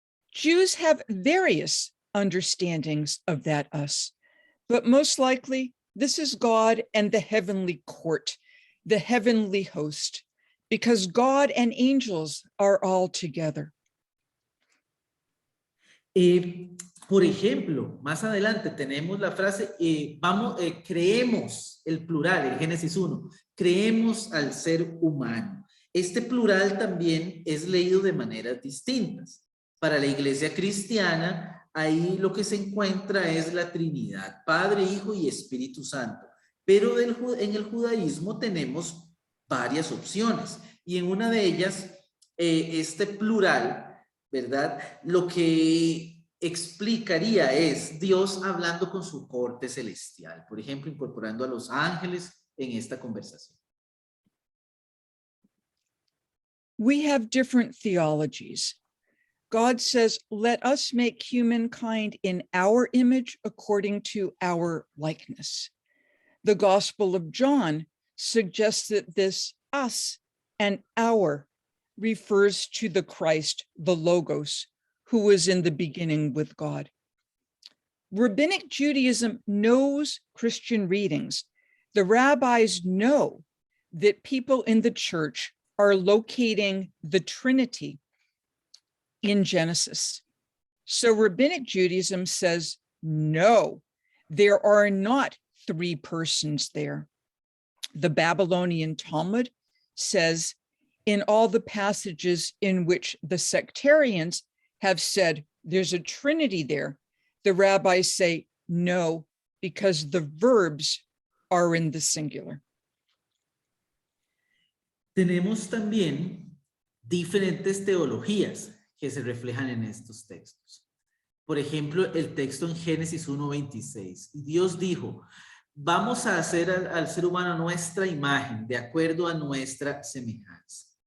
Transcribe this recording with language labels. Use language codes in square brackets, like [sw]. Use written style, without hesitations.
[en] Jews have various understandings of that us, but most likely this is God and the heavenly court, the heavenly host, because God and angels are all together. [es] Por ejemplo, más adelante tenemos la frase, creemos, el plural, en Génesis 1, creemos al ser humano. Este plural también es leído de maneras distintas. Para la iglesia cristiana, ahí lo que se encuentra es la Trinidad, Padre, Hijo y Espíritu Santo. Pero en el judaísmo tenemos varias opciones y en una de ellas, este plural, ¿verdad? Lo que explicaría es Dios hablando con su corte celestial, por ejemplo, incorporando a los ángeles en esta conversación. [en] We have different theologies. God says, let us make humankind in our image according to our likeness. The Gospel of John suggests that this us and our refers to the Christ, the Logos, who was in the beginning with God. Rabbinic Judaism knows Christian readings. The rabbis know that people in the church are locating the Trinity in Genesis. So Rabbinic Judaism says, no, there are not three persons there. The Babylonian Talmud says, in all the passages in which the sectarians have said there's a Trinity there, the rabbis say no, because the verbs are in the singular. [es] Tenemos también diferentes teologías que se reflejan en estos textos. Por ejemplo, el texto en Génesis 1:26. Y Dios dijo, vamos a hacer al ser humano nuestra imagen, de acuerdo a nuestra semejanza.